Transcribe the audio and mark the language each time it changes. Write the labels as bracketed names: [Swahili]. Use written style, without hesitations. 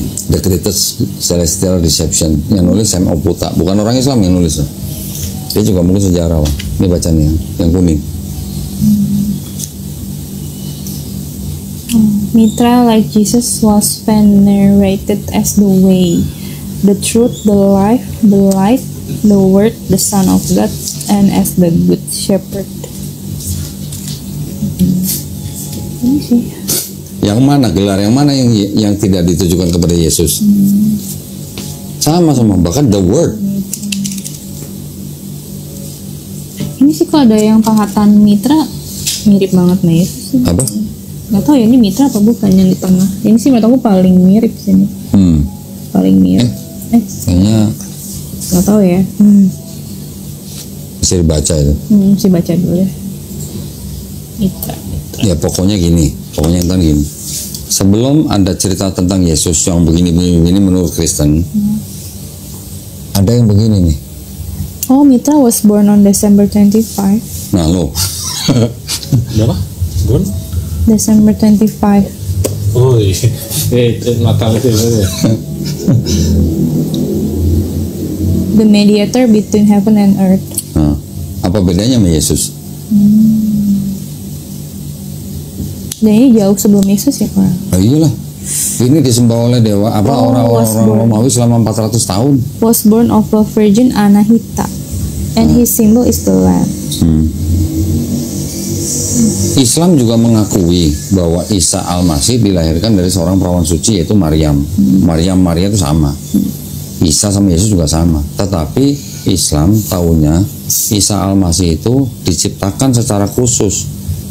[Indonesian] The Greatest Celestial Deception yang nulis Sam Oputa, bukan orang Islam yang nulis. Dia juga mungkin sejarawan. Ini baca nih yang kuning. [English] Mitra, like Jesus, was venerated as the way, the truth, the life, the light, the word, the Son of God, and as the good shepherd. [Indonesian] Ini sih. Yang mana gelar yang mana yang tidak ditujukan kepada Yesus? Sama bahkan the word. Ini sih kalau ada yang pahatan Mitra mirip banget nih Yesus. Apa? Nggak tahu ya ini Mitra apa bukan yang di tengah. Ini sih menurut aku paling mirip sini. Paling mirip. Kayaknya Nggak tahu ya. bisa dibaca itu. Mesti baca dulu ya. Mitra. Ya pokoknya gini, entar gini. Sebelum ada cerita tentang Yesus yang begini menurut Kristen, ada yang begini nih. [English] Oh, Mitra was born on December 25. [Indonesian] Nah lo, berapa? Gun? [English] December 25. [Indonesian] Oh iya, itu Natal itu ya. [English] The mediator between heaven and earth. [Indonesian] nah, apa bedanya sama Yesus? Dan ini jauh sebelum Yesus ya Pak? Oh iyalah, ini disembah oleh dewa apa orang-orang Romawi selama 400 tahun. [English] Was born of a virgin Anahita, and his symbol is the lamb. [Indonesian] Islam juga mengakui bahwa Isa Al-Masih dilahirkan dari seorang perawan suci yaitu Maryam. Maria itu sama. Isa sama Yesus juga sama. Tetapi Islam tahunya Isa Al-Masih itu diciptakan secara khusus.